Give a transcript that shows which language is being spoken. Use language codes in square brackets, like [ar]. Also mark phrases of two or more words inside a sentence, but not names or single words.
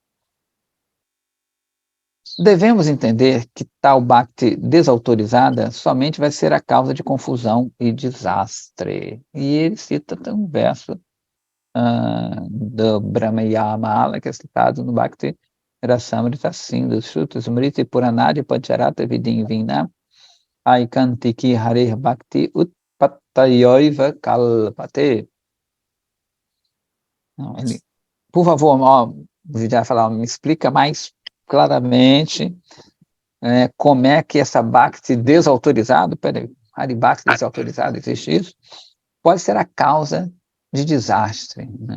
[pt] Devemos entender que tal bhakti desautorizada somente vai ser a causa de confusão e desastre. E ele cita um verso do Brahmayamala, que é citado no Bhakti Rasamrita, assim, do [sa] श्रुत स्मृति पुराणादि पञ्चरात विदिन् विना ऐकान्तिकी हरे भक्ति उत्पातयोइव कल्पते. [pt] Não, ele, por favor, ó, o Vidya falar, me explica mais claramente como é que essa Bhakti desautorizado, peraí, Hari Bhakti desautorizado, existe isso? Pode ser a causa de desastre, né?